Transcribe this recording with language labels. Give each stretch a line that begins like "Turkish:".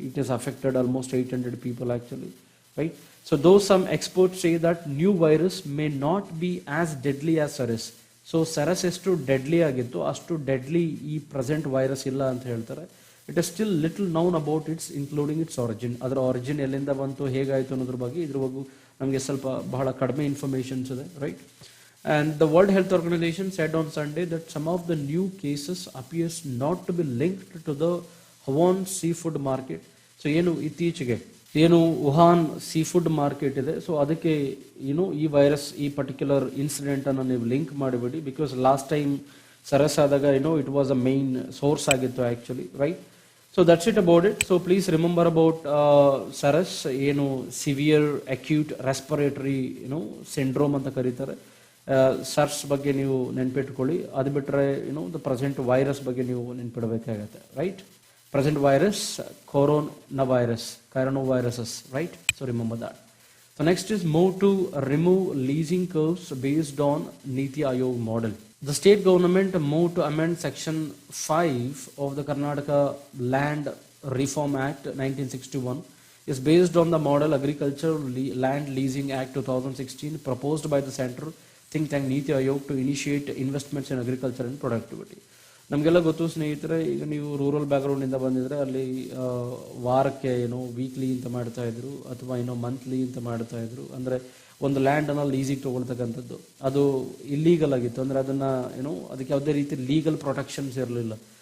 English: It is affected almost 800 people actually, right. So though some experts say that new virus may not be as deadly as SARS.
Kannada: So SARS ಎಷ್ಟು deadly ಆಗಿತ್ತು ಅಷ್ಟು deadly ಈ present virus ಇಲ್ಲ ಅಂತ ಹೇಳ್ತಾರೆ.
English: It is still little known about its including its origin.
Kannada: ಅದರ origin ಎಲ್ಲಿಂದ ಬಂತು, ಹೇಗಾಯಿತು ಅನ್ನೋದ್ರ ಬಗ್ಗೆ ಇದ್ರ ಬಗ್ಗೆ ನಮಗೆ ಸ್ವಲ್ಪ ಬಹಳ ಕಡಿಮೆ ಇನ್ಫಾರ್ಮೇಷನ್ಸ್ ಇದೆ, right.
English: And the World Health Organization said on Sunday that some of the new cases appears not to be linked to the Wuhan seafood market.
Kannada: So ಇತ್ತೀಚೆಗೆ ವುಹಾನ್ ಸೀ ಫುಡ್ ಮಾರ್ಕೆಟ್ ಇದೆ. So ಅದಕ್ಕೆ ಈ virus, ಈ particular ಇನ್ಸಿಡೆಂಟನ್ನು ನೀವು link ಮಾಡಿಬಿಡಿ. Because last time Saras ಆದಾಗ
English: it was a main source
Kannada: ಆಗಿತ್ತು actually, right.
English: So that's it about it. So please remember about SARS, severe acute respiratory syndrome
Kannada: ಅಂತ ಕರೀತಾರೆ. SARS ಬಗ್ಗೆ ನೀವು ನೆನಪಿಟ್ಕೊಳ್ಳಿ. ಅದು ಬಿಟ್ಟರೆ
English: the present virus
Kannada: ಬಗ್ಗೆ ನೀವು ನೆನಪಿಡಬೇಕಾಗತ್ತೆ, right?
English: Present virus, coronaviruses, right? So remember that. So next is move to remove leasing curves based on Niti Aayog model. The state government moved to amend section 5 of the Karnataka Land Reform Act 1961 is based on the model Agriculture Land Leasing Act 2016 proposed by the central think tank Niti Aayog to initiate investments in agriculture and productivity.
Kannada: ನಮಗೆಲ್ಲ ಗೊತ್ತು ಸ್ನೇಹಿತರೆ, ಈಗ ನೀವು rural ಬ್ಯಾಕ್ಗ್ರೌಂಡಿಂದ ಬಂದಿದ್ರೆ ಅಲ್ಲಿ ವಾರಕ್ಕೆ weekly ಅಂತ ಮಾಡ್ತಾ ಇದ್ರು ಅಥವಾ ಮಂತ್ಲಿ ಅಂತ ಮಾಡ್ತಾ ಇದ್ರು. ಅಂದರೆ ಒಂದು ಲ್ಯಾಂಡನ್ನು ಲೀಸಿಗೆ ತೊಗೊಳ್ತಕ್ಕಂಥದ್ದು ಅದು ಇಲ್ಲೀಗಲ್ ಆಗಿತ್ತು. ಅಂದರೆ ಅದನ್ನು ಅದಕ್ಕೆ ಯಾವುದೇ ರೀತಿ ಲೀಗಲ್ ಪ್ರೊಟೆಕ್ಷನ್ಸ್ ಇರಲಿಲ್ಲ.